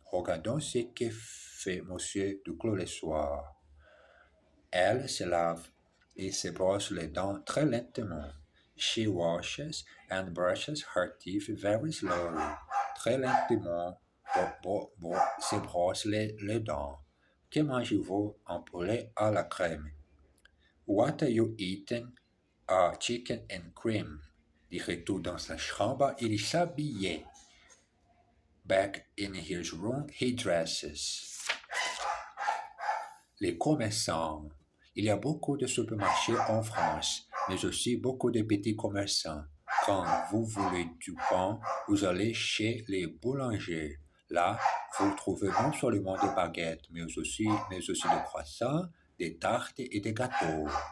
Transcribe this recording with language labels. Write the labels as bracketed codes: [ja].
[fr] Regardons ce que fait Monsieur Duclos le soir. Elle se lave et se brosse les dents très lentement. [en] She washes and brushes her teeth very slowly. [fr] Très lentement, se brosse les dents. Que mangez-vous? Un poulet à la crème. [en] What are you eating? Chicken and cream. [fr] De retour dans sa chambre, il s'habillait. [en] Back in his room, he dresses. [fr] Les commerçants. Il y a beaucoup de supermarchés en France, mais aussi beaucoup de petits commerçants. Quand vous voulez du pain, vous allez chez les boulangers. Là, vous trouvez non seulement des baguettes, mais aussi des croissants, des tartes et des gâteaux.